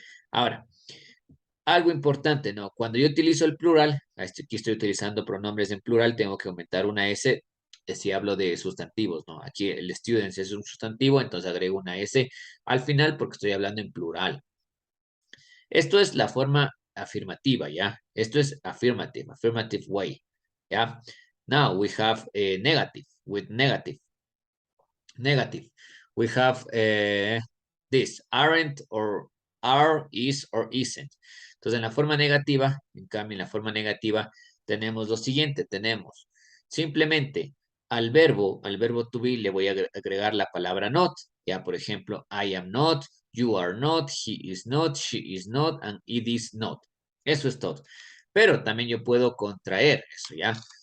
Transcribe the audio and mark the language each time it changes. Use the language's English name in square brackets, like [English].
[Spanish] Ahora, algo importante, ¿no? Cuando yo utilizo el plural, aquí estoy utilizando pronombres en plural, tengo que aumentar una S si hablo de sustantivos, ¿no? Aquí el students es un sustantivo, entonces agrego una S al final porque estoy hablando en plural. Esto es la forma afirmativa, ¿ya? Esto es [English] affirmative way, [Spanish] ¿ya? [English] Now we have negative, with negative. We have this, aren't or are, is or isn't. [Spanish] Entonces, en la forma negativa, en cambio, en la forma negativa, tenemos lo siguiente, tenemos simplemente al verbo to be le voy a agregar la palabra not. Ya, por ejemplo, [English] I am not, you are not, he is not, she is not, and it is not. [Spanish] Eso es todo. Pero también yo puedo contraer eso, ¿ya?